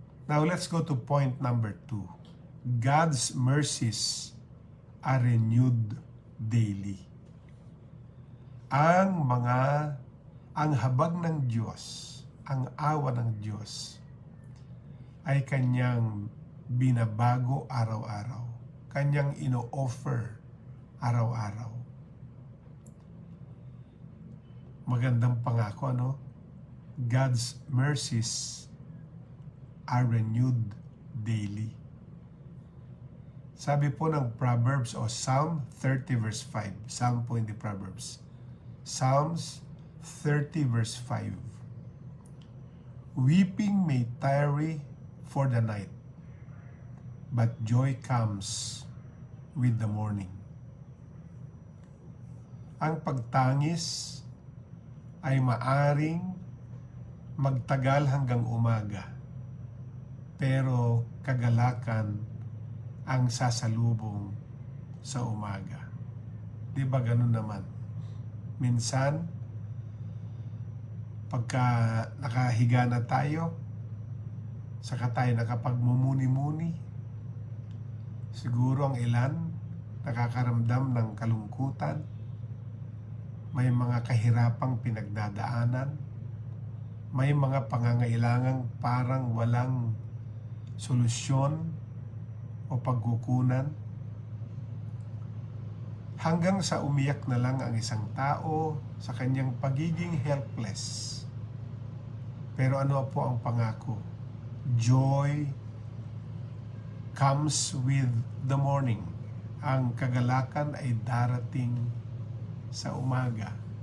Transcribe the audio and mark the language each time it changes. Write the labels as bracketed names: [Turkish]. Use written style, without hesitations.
[English] Now, let's go to point number 2. God's mercies are renewed daily. [Filipino] Ang habag ng Diyos, ang awa ng Diyos ay kanyang binabago araw-araw. Kanyang ino-offer araw-araw. Magandang pangako, no? [English] God's mercies are renewed daily. [Filipino] Sabi po ng Proverbs o Psalm 30 verse 5. Psalm po hindi Proverbs. Psalms 30 verse 5. [English] Weeping may tarry for the night, but joy comes with the morning. [Filipino] Ang pagtangis ay maaring magtagal hanggang umaga, pero kagalakan ang sasalubong sa umaga. Di ba ganun naman? Minsan, pagka nakahiga na tayo, saka tayo nakapagmumuni-muni, siguro ang ilan nakakaramdam ng kalungkutan, may mga kahirapang pinagdadaanan, may mga pangangailangang parang walang solusyon o pagkukunan, hanggang sa umiyak na lang ang isang tao sa kanyang pagiging helpless. Pero ano po ang pangako? [English] Joy comes with the morning. [Filipino] Ang kagalakan ay darating sa umaga.